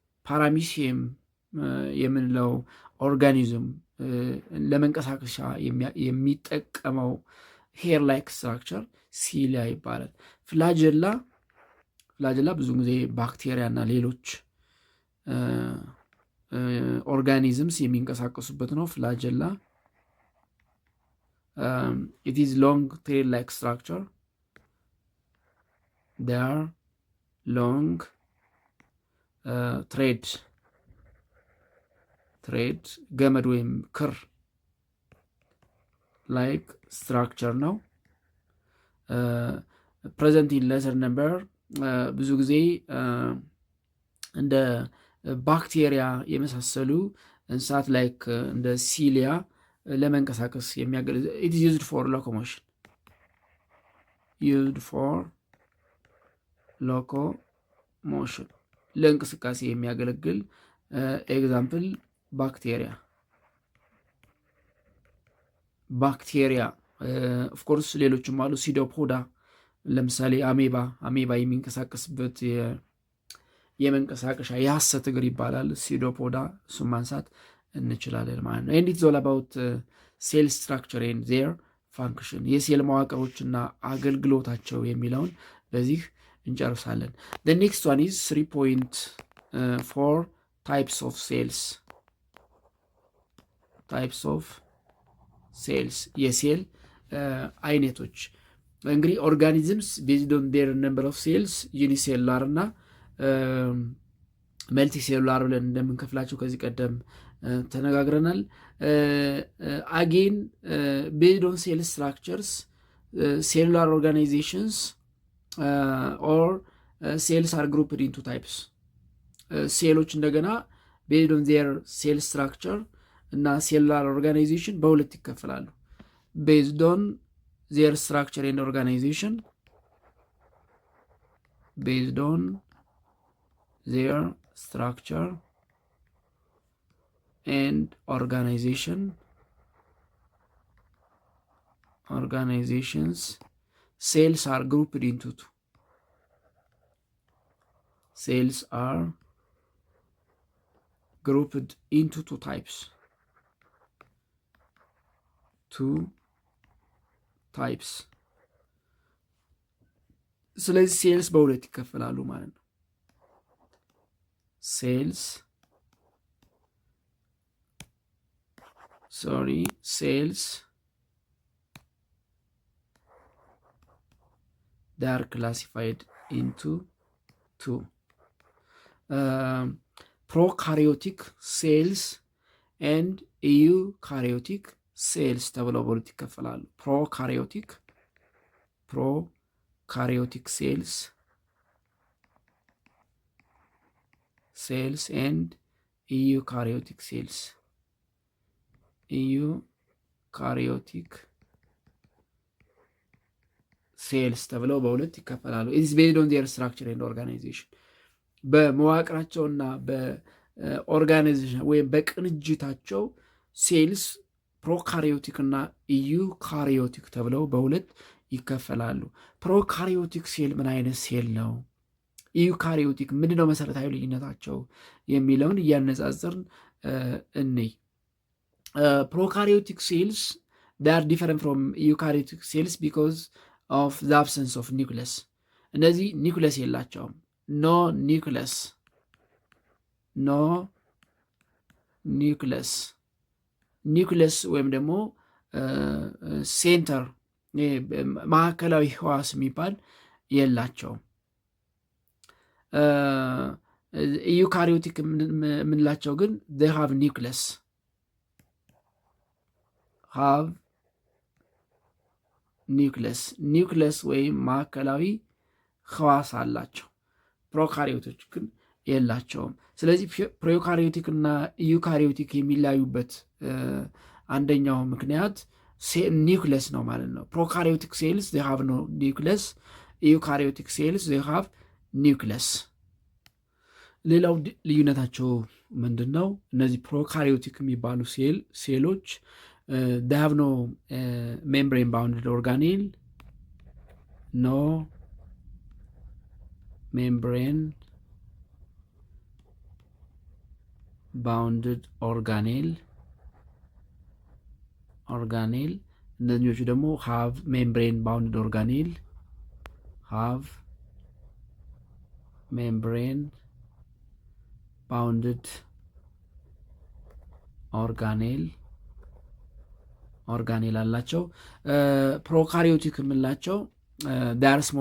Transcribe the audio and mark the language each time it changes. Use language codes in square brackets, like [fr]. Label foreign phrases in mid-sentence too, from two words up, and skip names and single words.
[am] ፓራሚሲየም የምንለው ኦርጋኒዝም ለመንቀሳቀሻ የሚጠቀመው [en] hair like structure [am] ሲሊያ ይባላል። ፍላጀላ ብዙ ጊዜ ባክቴሪያ እና ሌሎች ኦርጋኒዝምስ የሚንቀሳቀሱበት ነው። ፍላጀላ [en] it is long tail like structure. They are long thread [am] ገመድ ወይም ክር [en] like structure ነው። present in lesser number [am] ብዙ ጊዜ እንደ ባክቴሪያ የመሳሰሉ እንስሳት ላይክ እንደ ሲሊያ ለመንቀሳቀስ የሚያገለግል [en] it is used for locomotion [am] ለእንቅስቃሴ የሚያገለግል ኤግዛምፕል ባክቴሪያ [en] of course [am] ሌሎችም አሉ። ሲዶፖዳ ለምሳሌ አሜባ የሚንቀሳቀስበት የመንቀሳቀሻ የሐሰት እግር ይባላል ሲዶፖዳ፣ እሱም ማንሳት እንችላለን ማለት ነው። [en] and it's all about cell structure and their function [am] የሴል መዋቅሮችና አገልግሎታቸው የሚለውን በዚህ እንጨርሳለን። [en] the next one is 3.4 types of cells [am] የሴል አይነቶች። እንግዲህ [en] organisms based on their number of cells unicellular [am] እና መልቲሴሉላር ብለን እንደምንከፍላቸው ከዚህ ቀደም ተነጋግረናል። [en] again based on cell structures cellular organizations or cells are grouped into types። [am] ሴሎች እንደገና [en] based on their cell structure እና cellular organization [am] በሁለት ይከፈላሉ። [en] based on their structure and organization based on their structure and organizations cells are grouped into two. Cells are grouped into two types. [am] ስለዚህ ሴልስ በሁለት ይከፈላሉ ማለት ነው። [en] cells they are classified into two prokaryotic cells and eukaryotic cells [am] ተብለው በሁለት ይከፈላሉ። [en] prokaryotic cells and eukaryotic cells [am] ተብለው በሁለት ይከፈላሉ። [en] it is based on their structure and organization [am] በመዋቅራቸውና በኦርጋናይዜሽን ወይም በቅንጅታቸው ሴልስ ፕሮካሪዮቲክ እና ኢዩካሪዮቲክ ተብለው በሁለት ይከፈላሉ። ፕሮካሪዮቲክ ሴል ምን አይነት ሴል ነው? ኢዩካሪዮቲክ ምንድነው መሰረታዊ ልዩነታቸው የሚለውን እያነጻጸርን እንይ። ፕሮካሪዮቲክ ሴልስ [en] they are different from eukaryotic cells because of the absence of nucleus። [am] እነዚህ ኒውክለስ የላቸውም። no nucleus ወይም ደግሞ ሴንተር ማዕከላዊ ህዋስ የሚባል የላቸውም። ኢዩካሪዮቲክ የምንላቸው ግን [en] they have [am] ኒውክለስ ወይም ማዕከላዊ ህዋስ አላቸው። ፕሮካሪዮቶች ግን የላቸውም። ስለዚህ ፕሮካሪዮቲክ እና ኢዩካሪዮቲክ የሚለያዩበት አንደኛው ምክንያት ኒውክለስ ነው ማለት ነው። ፕሮካሪዮቲክ ሴልስ [en] they have no nucleus፣ [am] ኢዩካሪዮቲክ ሴልስ [en] they have nucleus። [am] ሌላው ልዩነታቸው ምንድን ነው? እነዚህ ፕሮካሪዮቲክ የሚባሉ ሴሎች [en] they have no membrane [am] bounded organelle፣ no membrane [en] bounded organelle [am] እነዚህኞቹ ደግሞ [en] have membrane bounded organelle have membrane bounded organelle [am] አላቸው። ፕሮካሪዮቲክ የምንላቸው ዳር